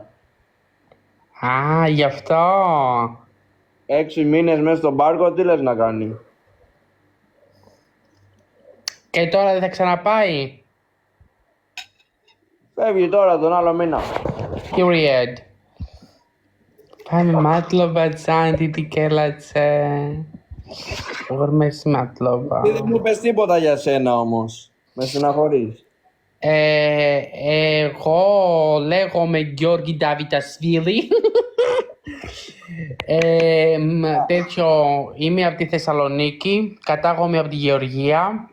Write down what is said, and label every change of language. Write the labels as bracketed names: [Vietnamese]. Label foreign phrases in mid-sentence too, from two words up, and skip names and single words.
[Greek] Γι' αυτό. 6 μήνες μέσα στον πάρκο, τι λες να κάνει? Και τώρα δεν θα ξαναπάει? Φεύγει τώρα τον άλλο μήνα. period. [Georgian] მადლობა ძალიან დიდი გელაცე. ღრმეს მადლობა. [Greek] Δεν μου πες τίποτα για σένα όμως. Με στεναχωρείς. Εγώ λέγομαι Γιώργη Νταβιτασβίλη. Τέτοιο, είμαι από τη Θεσσαλονίκη, κατάγομαι από τη Γεωργία.